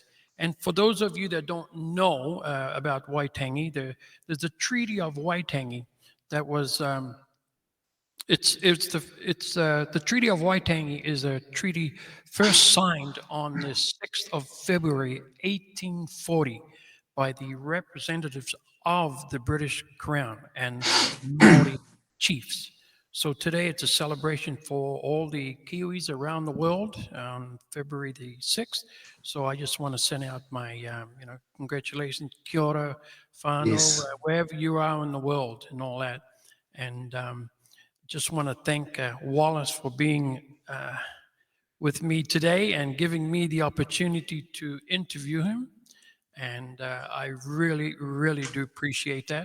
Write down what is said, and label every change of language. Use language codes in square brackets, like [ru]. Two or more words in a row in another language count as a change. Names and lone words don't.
[en] And for those of you that don't know about Waitangi, there's a Treaty of Waitangi that was the Treaty of Waitangi is a treaty first signed on the 6th of February 1840 by the representatives of the British Crown and Maori chiefs. So today it's a celebration for all the Kiwis around the world on February the 6th. So I just want to send out my congratulations, [mi] kia ora, whānau, [en] Yes, wherever you are in the world and all that. And just want to thank Wallace for being with me today and giving me the opportunity to interview him. And I really, really do appreciate that.